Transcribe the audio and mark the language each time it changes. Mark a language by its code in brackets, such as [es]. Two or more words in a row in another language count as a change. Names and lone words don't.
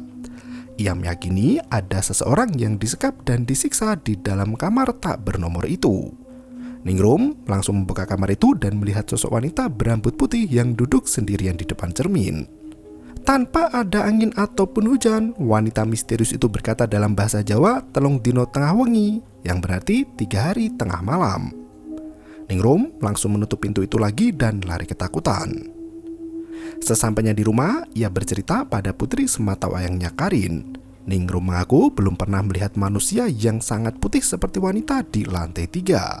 [id] Ia meyakini ada seseorang yang disekap dan disiksa di dalam kamar tak bernomor itu. Ningrum langsung membuka kamar itu dan melihat sosok wanita berambut putih yang duduk sendirian di depan cermin. Tanpa ada angin ataupun hujan, wanita misterius itu berkata dalam bahasa Jawa, [jv] "Telung dino tengah wengi," [id] yang berarti 3 hari tengah malam. Ningrum langsung menutup pintu itu lagi dan lari ketakutan. Sesampainya di rumah, ia bercerita pada putri sematawayangnya Karin. Ningrum mengaku belum pernah melihat manusia yang sangat putih seperti wanita di lantai 3.